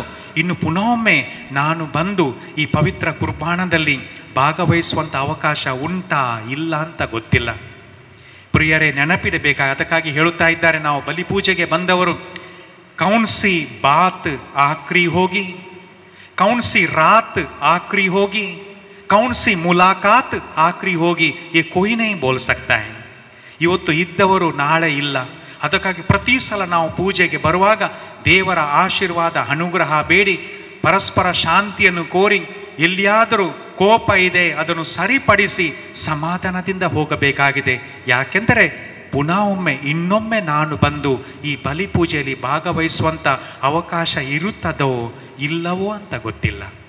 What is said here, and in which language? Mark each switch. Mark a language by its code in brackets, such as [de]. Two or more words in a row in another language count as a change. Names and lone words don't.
[kn] ಇನ್ನು ಪುನಃೊಮ್ಮೆ ನಾನು ಬಂದು ಈ ಪವಿತ್ರ ಕುರ್ಬಾನದಲ್ಲಿ ಭಾಗವಹಿಸುವಂಥ ಅವಕಾಶ ಉಂಟಾ ಇಲ್ಲ ಅಂತ ಗೊತ್ತಿಲ್ಲ ಪ್ರಿಯರೇ. ನೆನಪಿಡಬೇಕಾಗ ಅದಕ್ಕಾಗಿ ಹೇಳುತ್ತಾ ಇದ್ದಾರೆ, ನಾವು ಬಲಿಪೂಜೆಗೆ ಬಂದವರು [hi] कौन सी बात आख़िरी होगी, कौन सी रात आख़िरी होगी, कौन सी मुलाक़ात आख़िरी होगी, ये कोई नहीं बोल सकता है. [kn] ಇವತ್ತು ಇದ್ದವರು ನಾಳೆ ಇಲ್ಲ. ಅದಕ್ಕಾಗಿ ಪ್ರತಿ ಸಲ ನಾವು ಪೂಜೆಗೆ ಬರುವಾಗ ದೇವರ ಆಶೀರ್ವಾದ ಅನುಗ್ರಹ ಬೇಡಿ ಪರಸ್ಪರ ಶಾಂತಿಯನ್ನು ಕೋರಿ, ಎಲ್ಲಿಯಾದರೂ ಕೋಪ ಇದೆ ಅದನ್ನು ಸರಿಪಡಿಸಿ ಸಮಾಧಾನದಿಂದ ಹೋಗಬೇಕಾಗಿದೆ. ಯಾಕೆಂದರೆ ಪುನಃ ಇನ್ನೊಮ್ಮೆ ನಾನು ಬಂದು ಈ ಬಲಿಪೂಜೆಯಲ್ಲಿ ಭಾಗವಹಿಸುವಂಥ ಅವಕಾಶ ಇರುತ್ತದೋ ಇಲ್ಲವೋ ಅಂತ ಗೊತ್ತಿಲ್ಲ.